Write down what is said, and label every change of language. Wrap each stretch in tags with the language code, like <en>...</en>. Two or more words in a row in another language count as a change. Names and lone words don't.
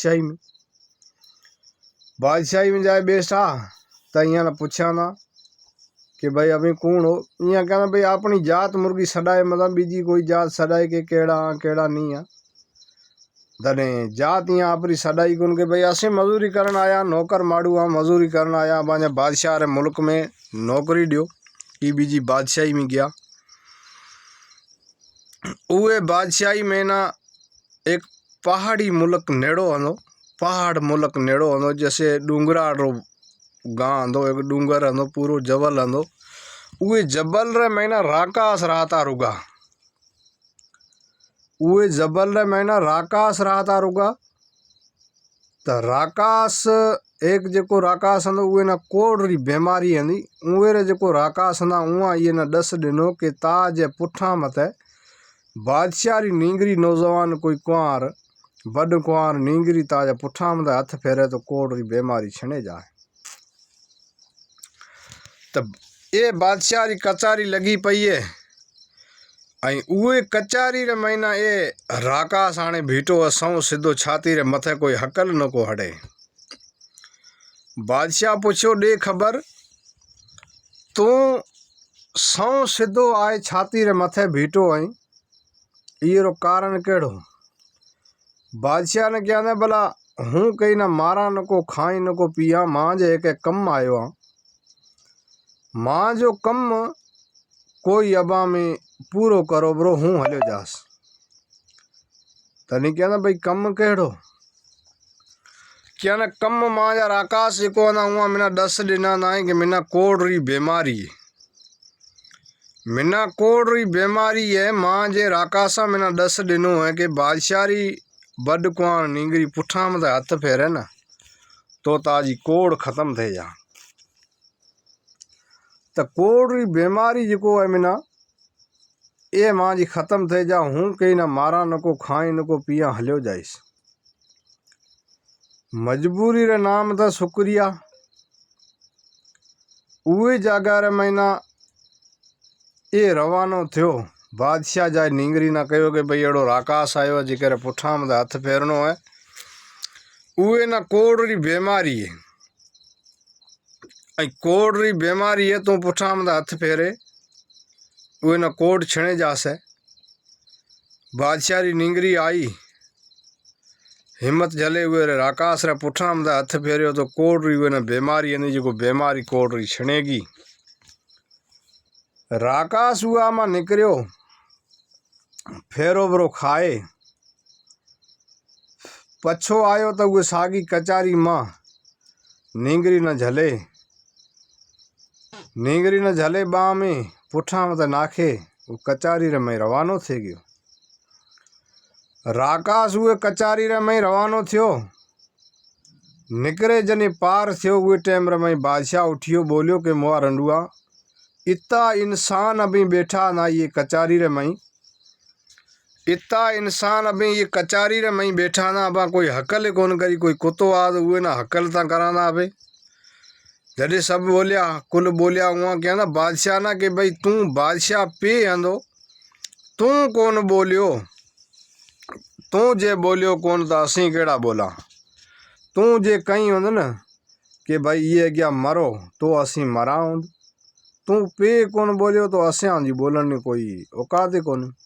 <mki>बादशाही में जाए बेसा तो इं पूछा ना कि भाई अभी कौन हो इं कहना भाई अपनी जात मुर्गी सड़ाए मतलब बीजी कोई जात सड़ाए के केड़ा नहीं है धने जात यहाँ अपनी सड़ाई कौन के भाई असें मजूरी करन आया नौकर माड़ू हाँ मजूरी करन आया बाजा बादशाह रे मुल्क में नौकरी दियो कि बीजी बादशाही में गया उहे बादशाही में ना एक पहाड़ी मुल्क नेड़ो हनो पहाड़ मुल्क नेड़ो हनो जैसे डूंगरा रो गांव हंदो, एक डूंगर हंदो, पूरो जबल हंदो। उहे जबल रे महीना राकास रहता रुगा, उहे जबल रे महीना राकास रहता रुगा। त राकास एक जेको राकास हंदो उहे ना कोड़ री बीमारी हंदी। उहे रे जेको राकास हंदा उहा ये ना दस दिनो के ताज पुठा मथे बादशाह री नींगरी नौजवान कोई कुंवार बड़ कुंवार नींगरी ताज पुठा मथे हथ फेरे तो कोड़ री बीमारी छणे जाए। त ये बादशाह री कचारी लगी पई है। ऐं उहे कचारी रे महीना ये राकास हाणे बीठो असऊं सिधो छाती रे मथे कोई हकल न को हड़े। बादशाह पुछियो ॾे ख़बर तू सऊं सिधो आए छाती रे मथे बीठो आई, इहो रो कारण केड़ो? बादशाह ने क्या भला हूँ कहीं ना मारा न को खाई न को पिया, मां जे एक कम आयो आ, मां जो कम कोई अबा में पूरो करो ब्रो, हूँ हलियो जास। तनी क्या भाई कम केड़ो? क्या ना कम मां जा आकाश जेको ना हुआ मिना 10 दिना ना कि मिना कोड़ री बीमारी, मिना कोड़ री बीमारी है। मां जे राकासा मिना 10 दिनों है कि बादशाह री बड़ कुआं नींगरी पुठा मत हथ फेरे ना तो ताजी कोड़ खत्म थे जा। त कोड़ री बीमारी जेको है मिना ये मां जी खत्म थे जा, हूँ कहीं ना मारा न को खाई न को पिया हलियो जाइस। मजबूरी रे नाम था शुक्रिया। उहे जगह रे महीना ये रवानो थियो। बादशाह जाए नींगरी ना कहो कि भाई एड़ो राकास आयो जेकर पुठा मत हथ फेरनो है, उहे ना कोड़ री बीमारी है। ऐं कोड़ री बीमारी है तू पुठा मत हथ फेरे उहे ना कोड़ छणे जासे। बादशाह री नींगरी आई, हिम्मत झले हुए रे राकास रे पुठा मत हथ फेरियो तो कोड़ री उहे ना बीमारी है जो बीमारी कोड़ री छणेगी। राकास हुआ मां निकरियो, फेरो बरो खाए, पछो आयो तो उहे सागी कचारी मां नींगरी न झले, नींगरी न झले बाह में पुठा मत नाखे वो कचारी रे में रवानो थे गयो। राकास उहे कचारी रे में रवानो थियो, निकरे जने पार थियो उहे टाइम रे में बादशाह उठियो बोलियो कि मोआ रंडुआ इतना इंसान अभी बैठा ना ये कचारी रे में, इतना इंसान अभी ये कचारी रे में बैठा ना अबा कोई हकल कौन करी, कोई कुत्तो आज हुए ना हकल ता कराना अबे। जॾहिं सब बोलिया कुल बोलिया हुआ क्या ना बादशाह ना कि भाई तू बादशाह पे आंदो, तू कौन बोलियो, तू जे बोलियो कौन तो असी केड़ा बोला, तू जे कहीं होंद न कि भाई ये क्या मरो तो असी मरा होंद, तू पे कौन बोलियो तो असां जी बोलने कोई औकात कौन।</mki>